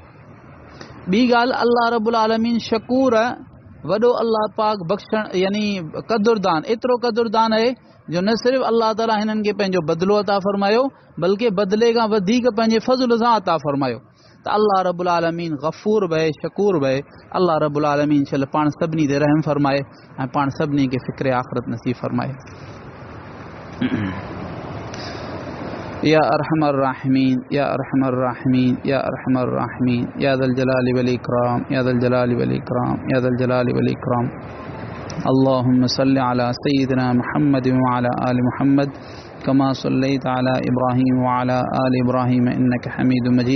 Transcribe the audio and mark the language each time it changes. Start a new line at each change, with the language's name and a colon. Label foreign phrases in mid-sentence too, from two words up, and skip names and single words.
Sindhi: ॿी ॻाल्हि,
Arabic: الله رب العالمين
Sindhi: शकूर, वॾो अल्लाह पाक बख़्शण यानी क़दुरदान, एतिरो क़दुरदान आहे जो न सिर्फ़ु अल्लाह ताला हिननि खे पंहिंजो बदिलो अता फ़रमायो, बल्कि बदिले खां वधीक पंहिंजे फज़ुल सां अता फ़रमायो। त
Arabic: الله رب العالمين
Sindhi: गफ़ूर बि आहे, शकूर बि आहे।
Arabic: الله رب العالمين
Sindhi: छल पाण सभिनी ते रहम फ़रमाए ऐं पाण सभिनी खे फ़िक्र आख़िरत नसीब फ़रमाए।
Arabic: يا أرحم الراحمين، يا أرحم الراحمين، يا أرحم الراحمين، يا ذا الجلال والإكرام، يا ذا الجلال والإكرام، يا ذا الجلال والإكرام, या ज़ल जलाली वल इकराम, या ज़ल जलाली वल इकराम। اللهم صل على سيدنا محمد وعلى آل محمد كما صليت على إبراهيم وعلى آل إبراهيم إنك حميد مجيد.